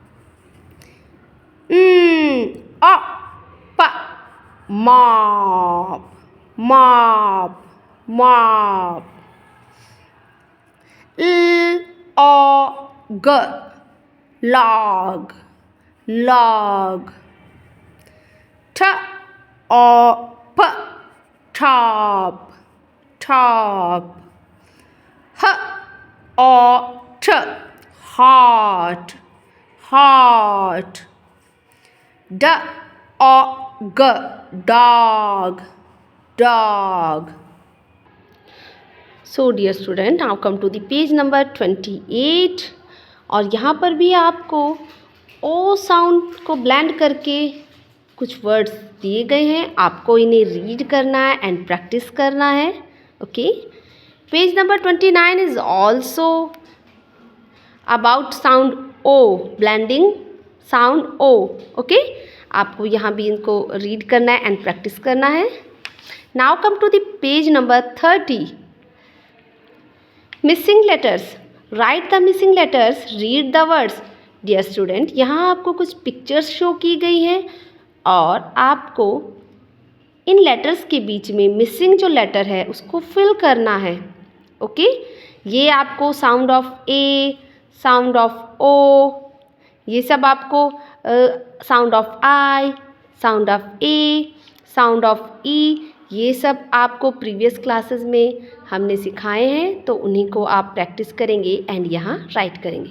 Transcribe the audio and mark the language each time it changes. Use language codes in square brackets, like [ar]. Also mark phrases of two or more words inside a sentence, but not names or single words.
[en] अ, प, मॉप, mop, mop. L, O, G, log, log. T, O, P, top, top. H, O, T, hot, hot. D, O, G, dog, dog. So dear student, now come to the page number 28. [hi] और यहाँ पर भी आपको [en] O sound [hi] को ब्लेंड करके कुछ वर्ड्स दिए गए हैं, आपको इन्हें रीड करना है एंड प्रैक्टिस करना है. ओके. [en] page number 29 is also about sound O, blending sound O. [hi] ओके. आपको यहाँ भी इनको रीड करना है एंड प्रैक्टिस करना है. [en] Now come to the page number 30. Missing letters. Write the missing letters. Read the words. Dear student, [hi] यहाँ आपको कुछ [en] pictures show [hi] की गई हैं और आपको इन लेटर्स के बीच में मिसिंग जो लेटर है उसको फिल करना है. ओके. ये आपको [en] sound of A, sound of O, [hi] ये सब आपको [en] sound of I, sound of A, sound of E, [hi] ये सब आपको [en] previous classes [hi] में हमने सिखाए हैं, तो उन्हीं को आप प्रैक्टिस करेंगे एंड यहाँ राइट करेंगे।